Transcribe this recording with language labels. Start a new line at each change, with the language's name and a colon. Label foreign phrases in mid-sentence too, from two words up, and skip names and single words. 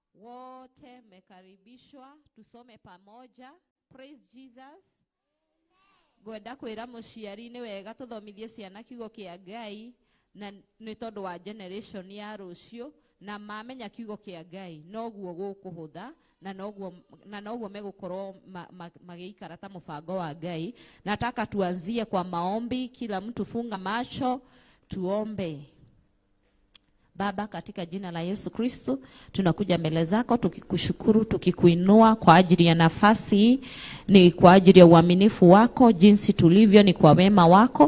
Swahili: wote mekaribishwa tusome pamoja.
English: Praise Jesus.
Kikuyu: Gwenda kwira muciari ni wega tuthomithie ciana kiugo kia Ngai na ni tondu wa generation ya rucio na mamenya kiugo kia Ngai noguo gukuhutha na noguo megukorwo magiikara ta mubango wa Ngai.
Swahili: Nataka tuanzie kwa maombi, kila mtu funga macho tuombe. Baba, katika jina la Yesu Kristo, tunakuja mbele zako tukikushukuru, tukikuinua kwa ajili ya nafasi, ni kwa ajili ya uaminifu wako, jinsi tulivyo ni kwa wema wako.